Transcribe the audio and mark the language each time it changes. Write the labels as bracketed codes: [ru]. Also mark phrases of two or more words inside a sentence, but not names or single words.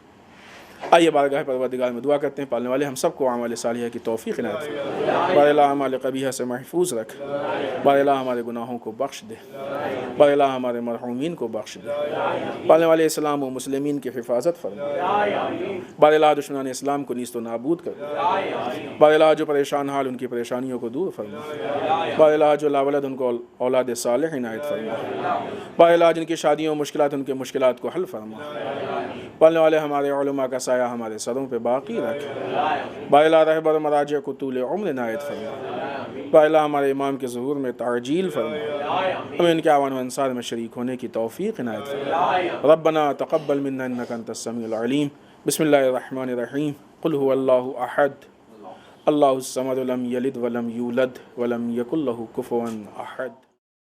[ur] آئیے بارگاہ پروردگار میں دعا کرتے ہیں، پالنے والے ہم سب کو اعمال صالحہ کی توفیق عنایت فرما، بار الہ اعمال قبیحہ سے محفوظ رکھ، بار الہ ہمارے گناہوں کو بخش دے، بار الہ ہمارے مرحومین کو بخش دے، پالنے والے اسلام و مسلمین کی حفاظت فرما، بار الہ دشمنان اسلام کو نیست و نابود کر دے، بار الہ جو پریشان حال ان کی پریشانیوں کو دور فرما، بار الہ جو لا ولد ان کو اولاد صالح عنایت فرما، بار الہ جن کی شادیوں مشکلات ان کے مشکلات کو حل فرما، پالنے والے ہمارے علماء کا سایہ ہمارے سروں پہ باقی رکھ، بار الہ رہبر مراجع کو طول عمر عنایت فرما، بار الہ ہمارے امام کے ظہور میں تعجیل فرما، ہمیں ان کے اعوان و انصار میں شریک ہونے کی توفیق عنایت فرما۔ [ar] ربنا تقبل منا انک انت السمیع العلیم۔ بسم اللہ الرحمن الرحیم۔ قل هو اللہ احد اللہ الصمد لم یلد ولم یولد ولم یکن لہ کفوا احد۔